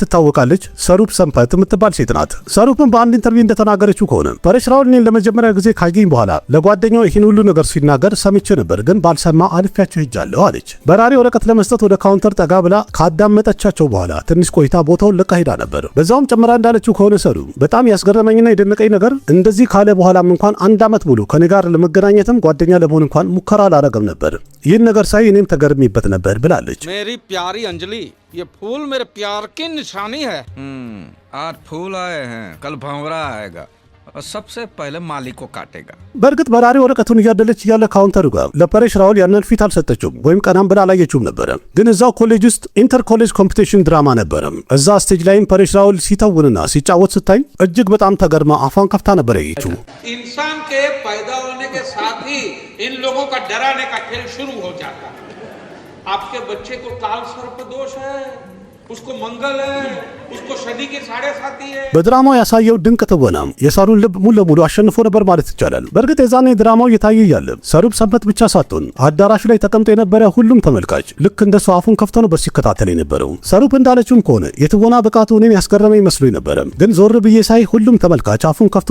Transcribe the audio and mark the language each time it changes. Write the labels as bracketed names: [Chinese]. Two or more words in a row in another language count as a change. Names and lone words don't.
[Amharic] ትታወቃለች ሰሩፕ ሰንፐት የምትባል ሴት ናት። ሰሩፕም በአንድ ኢንተርቪው እንደተናገረችው ከሆነ ፐሬሽ ራውል እኔን ለመጀመሪያ ጊዜ ካገኝ በኋላ ለጓደኛው ይህን ሁሉ ነገር ሲናገር ሰምቼ ነበር ግን ባልሰማ አልፌያቸው ሄጃለሁ አለች። በራሪ ወረቀት ለመስጠት ወደ ካውንተር ጠጋ ብላ ካዳመጠቻቸው በኋላ ትንሽ ቆይታ ቦታውን ለቃ ሄዳ ነበር። በዛውም ጨምራ እንዳለችው ከሆነ ሰሩ በጣም ያስገረመኝና የደነቀኝ ነገር እንደዚህ ካለ በኋላም እንኳን አንድ ዓመት ሙሉ ከኔ ጋር ለመገናኘትም ጓደኛ ለመሆን እንኳን ሙከራ አላረገም ነበር። ይህን ነገር ሳይ እኔም ተገርሚበት ነበር ብላለች። [Hindi] मेरी प्यारी अंजलि ये फूल मेरे प्यार की निशानी है। आज फूल आए हैं कल भंवरा आएगा और सबसे पहले माली को काटेगा [Amharic] በእርግጥ በራሪ ወረቀቱን እያደለች እያለ ካውንተሩ ጋር ለፐሬሽ ራውል ያንን ፊት አልሰጠችውም ወይም ቀናም ብላ አላየችውም ነበር። ግን እዛው ኮሌጅ ውስጥ [English] inter college competition drama [Amharic] ነበር። እዛ ስቴጅ ላይም ፐሬሽ ራውል ሲተውንና ሲጫወት ስታይ እጅግ በጣም ተገርማ አፏን ከፍታ ነበር ያየችው። [Hindi] इंसान के पैदा होने के साथ ही इन लोगों का डराने का खेल शुरू हो जाता है। आपके बच्चे को काल सर्प दोष है उसको मंगल है उसको शनि की 7.5 है। [Amharic] በድራማው ያሳየው ድንቅ ትወና የሳሩን ልብ ሙሉ ለሙሉ አሸንፎ ነበር ማለት ይቻላል። በእርግጥ የዛኔ ድራማው እየታየ ያለ ሰሩፕ ሰንበት ብቻ ሳትሆን አዳራሹ ላይ ተቀምጦ የነበረ ሁሉም ተመልካች ልክ እንደሱ አፉን ከፍቶ ነው ሲከታተል የነበረው። ሰሩፕ እንዳለችውም ከሆነ የትወና ብቃቱ እኔን ያስገረመኝ መስሎኝ ነበር። ግን ዞር ብዬ ሳይ ሁሉም ተመልካች አፉን ከፍቶ